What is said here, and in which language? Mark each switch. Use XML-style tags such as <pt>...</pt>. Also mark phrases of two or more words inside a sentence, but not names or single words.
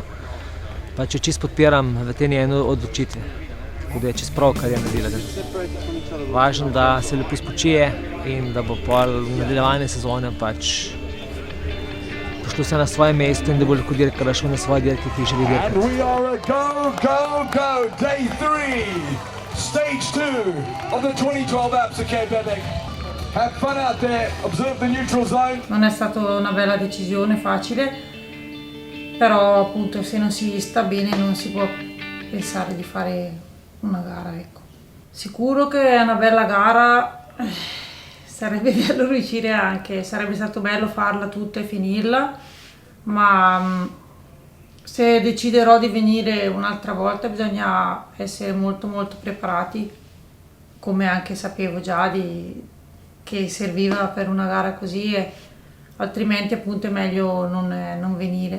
<sl>Pač jo čisto podpiram v tej njeni odločitvi, tako da je čisto prav, kar je naredila. Važno, da se lepo spočije in da bo pol nadaljevanje sezone pač pošlo vse na svoje mesto in da bo lahko dirkala šel na svoje dirke, ki jih želi dirkati.</sl> <en>And we are a go, day 3, stage 2 of the 2012 Absa Cape Epic. Have fun out there, observe the neutral zone.</en> <it>Non è stata una bella decisione, facile, però appunto se non si sta bene non si può pensare di fare una gara, ecco. Sicuro che è una bella gara, sarebbe bello riuscire anche, sarebbe stato bello farla tutta e finirla, ma se deciderò di venire un'altra volta bisogna essere molto preparati, come anche sapevo già che serviva per una gara così, e altrimenti appunto è meglio non venire.</it>